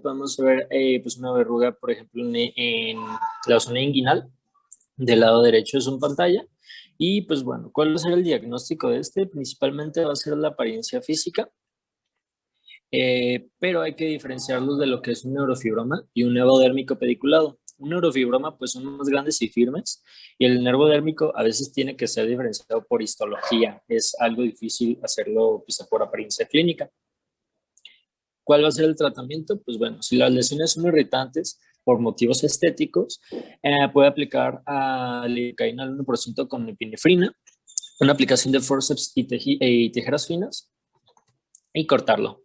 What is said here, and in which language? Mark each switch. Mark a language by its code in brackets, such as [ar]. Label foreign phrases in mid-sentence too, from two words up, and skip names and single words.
[es] Podemos ver pues una verruga, por ejemplo, en la zona inguinal del lado derecho de su pantalla. Y pues bueno, ¿cuál va a ser el diagnóstico de este? Principalmente va a ser la apariencia física, pero hay que diferenciarlos de lo que es un neurofibroma y un nervo dérmico pediculado. Un neurofibroma pues son más grandes y firmes, y el nervo dérmico a veces tiene que ser diferenciado por histología. Es algo difícil hacerlo pues, por apariencia clínica. ¿Cuál va a ser el tratamiento? Pues bueno, si las lesiones son irritantes por motivos estéticos, puede aplicar lidocaína al 1% con epinefrina, una aplicación de forceps y tijeras finas, y cortarlo.